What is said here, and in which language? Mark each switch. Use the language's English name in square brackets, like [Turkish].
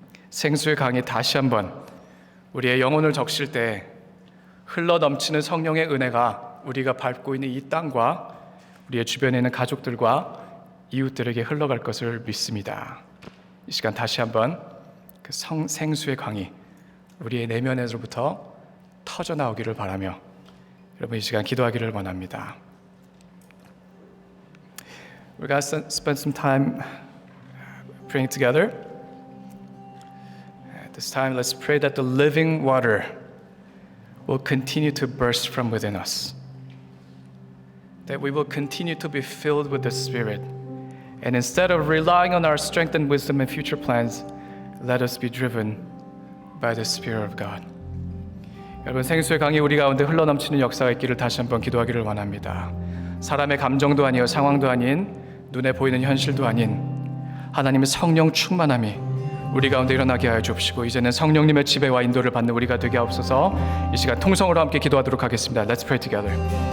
[Korean] 생수의 강이 다시 한번 우리의 영혼을 적실 때 흘러 넘치는 성령의 은혜가 우리가 밟고 있는 이 땅과 우리의 주변에 있는 가족들과 이웃들에게 흘러갈 것을 믿습니다. 이 시간 다시 한번 그 생수의 강이 우리의 내면에서부터 터져 나오기를 바라며 여러분 이 시간 기도하기를 원합니다. [English] We're going to spend some time praying together. At this time, let's pray that the living water will continue to burst from within us. That we will continue to be filled with the Spirit. And instead of relying on our strength and wisdom and future plans, let us be driven by the Spirit of God. [Korean] 여러분 생수의 강이 우리 가운데 흘러넘치는 역사가 있기를 다시 한번 기도하기를 원합니다. 사람의 감정도 아니요 상황도 아닌 눈에 보이는 현실도 아닌 하나님의 성령 충만함이 우리 가운데 일어나게 하여 주옵시고 이제는 성령님의 지배와 인도를 받는 우리가 되게 하옵소서. 이 시간 통성으로 함께 기도하도록 하겠습니다. [English] Let's pray together.